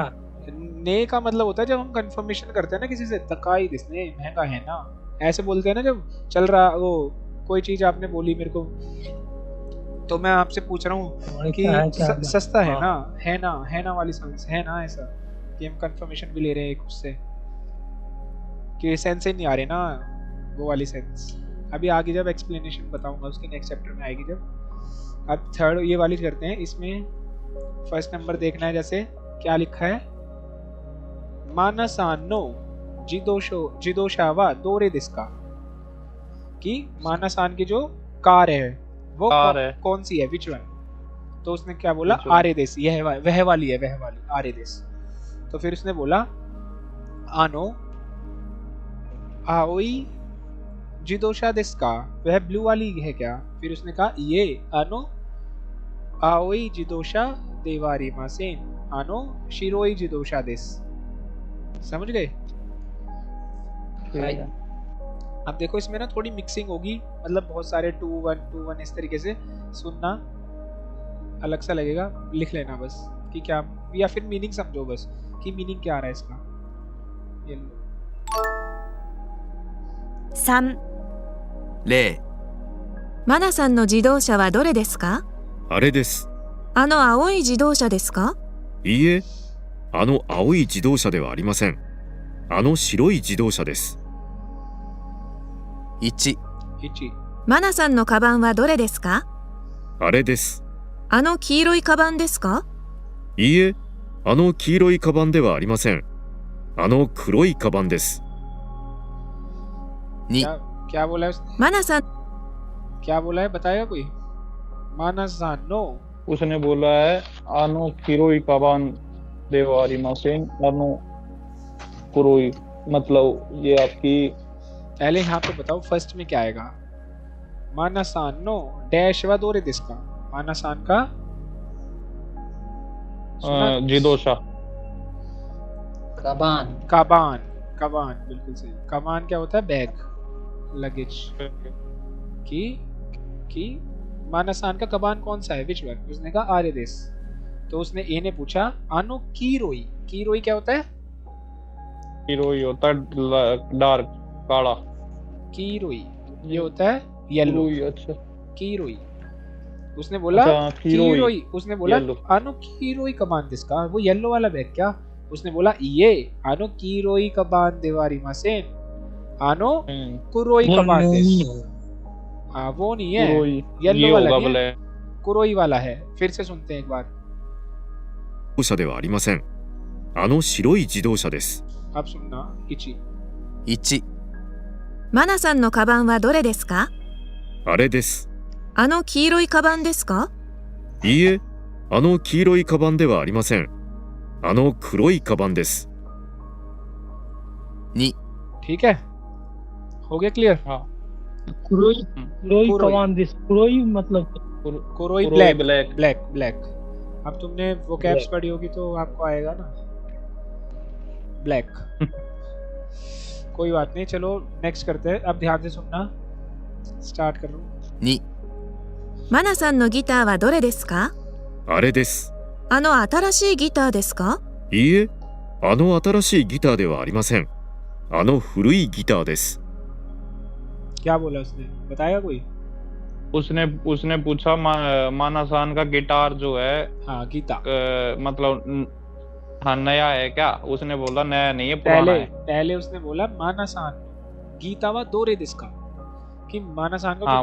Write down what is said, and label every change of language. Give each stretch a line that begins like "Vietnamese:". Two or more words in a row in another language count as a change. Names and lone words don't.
Hindi: ने का मतलब होता है जब हम कंफर्मेशन करते हैं ना किसी से, तकाई जिसने महंगा है ना, ऐसे बोलते हैं ना जब चल रहा वो कोई चीज आपने बोली मेरे को, तो मैं आपसे पूछ रहा हूँ कि सस्ता है ना, है ना वाली सेंस है ना, ऐसा कि हम कंफर्मेशन भी ले रहे हैं एक उससे, कि सेंस ही नहीं आ रहे ना वो वाली सेंस। अभी आगे जब एक्सप्लेनेशन बताऊंगा उसके नेक्स्ट चैप्टर में आएगी जब। अब थर्ड ये वाली करते हैं। इसमें फर्स्ट नंबर देखना है, जैसे क्या लिखा है,
Japanese: マナさんの自動車はどれですか,
Hindi: कि मानसान की जो कार है वो कौन सी है,
English: which one.
Hindi: तो उसने क्या बोला,
Japanese: あれです,
Hindi: यह वह वाली है, वह वाली
Japanese: あれです.
Hindi: तो फिर उसने बोला
Japanese: あの青い自動車ですか,
Hindi: वह ब्लू वाली है क्या। फिर उसने कहा ये
Japanese: あの青い自動車ではありません, あの白い自動車です.
Hindi: समझ गए? अब देखो इसमें ना थोड़ी मिक्सिंग होगी, मतलब बहुत सारे 2-1 इस तरीके से सुनना, अलग सा लगेगा, लिख लेना बस कि क्या, या फिर मीनिंग समझो बस कि मीनिंग क्या आ रहा है इसका। ये लो
Japanese: 3、例、マナさんの自動車はどれですか？あれです。あの青い自動車ですか？いいえ、あの青い自動車ではありません。あの白い自動車です。 1、マナさんのカバンはどれですか？あれです。あの黄色いカバンですか？いいえ、あの黄色いカバンではありません。あの黒いカバンです。 2、
Hindi: क्या बोला है उसने? マナさん क्या बोला है, बताएगा कोई? मानासानो, उसने बोला है
Japanese: あの黄色いカバンではありません, あの黒い,
Hindi: मतलब ये आपकी। पहले यहाँ पे बताओ फर्स्ट में क्या आएगा।
Japanese: マナさんの ダッシュ は どれですか,
Hindi: मानासान का जिदोशा, काबान, बिल्कुल सही। काबान क्या होता है, बैग, लगेज। कि मानासान का कबान कौन सा है,
English: which one.
Hindi: उसने कहा
Japanese: あれです.
Hindi: तो उसने ए ने पूछा
Japanese: あの黄色い,
Hindi: कीरोई क्या होता है? कीरोई होता है डार्क, काला। कीरोई ये होता है येलो। अच्छा, कीरोई। उसने बोला कीरोई, उसने बोला
Japanese: あの黄色いカバンですか,
Hindi: वो येलो वाला बैग क्या। उसने बोला ये
Japanese: あの黄色いカバンではありません, あの黒いカバンです.
Hindi: हाँ वो नहीं है, येलो वाला नहीं है, कुरोई वाला है। फिर से सुनते हैं एक बार।
Japanese: 自動車ではありません。あの白い自動車です。
Hindi: अब सुनना।
Japanese: 1、マナさんのカバンはどれですか？あれです。あの黄色いカバンですか？いいえ、あの黄色いカバンではありません。あの黒いカバンです。 2、
Hindi: ठीक है, हो गया क्लियर? हाँ।
Japanese: 黒いカバンです,
Hindi: कुरोई मतलब कुरोई ब्लैक। अब तुमने वो कैप्स पढ़ी होगी तो आपको आएगा ना ब्लैक। कोई बात नहीं, चलो नेक्स्ट करते हैं। अब ध्यान से सुनना, स्टार्ट कर रहा हूँ।
Japanese: 2、マナさんのギターはどれですか？あれです。あの新しいギターですか？いいえ、あの新しいギターではありません。あの古いギターです。
Hindi: क्या बोला उसने, बताएगा कोई? उसने पूछा मानासान का गिटार जो है हाँ गीता मतलब हाँ नया है क्या? उसने बोला नया नहीं है, पुराना है। पहले उसने बोला
Japanese: マナさん ギター は どれ です か,
Hindi: कि मानासान का